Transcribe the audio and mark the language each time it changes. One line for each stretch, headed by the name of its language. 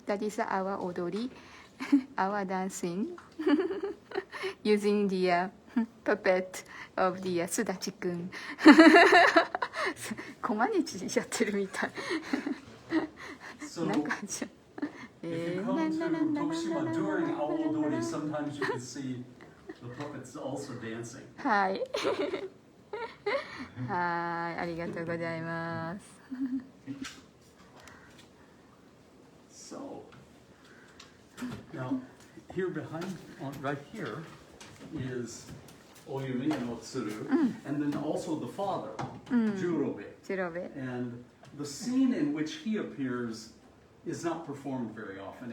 English: That is 阿波踊り。 Awa dancing using the puppet of the すだちくん。
Japanese: コマネチやってるみたい。
English: So
Japanese: なんかじゃ。
English: if you come to Tokushima during Awa Odori, sometimes you can see the puppets also dancing.
Japanese: はい。はい、ありがとうございます。
English: So now here behind, right here, is Oyumi no Tsuru, and then also the father, Jūrōbē.
Japanese: ジロベ。
English: And the scene in which he appears is not performed very often.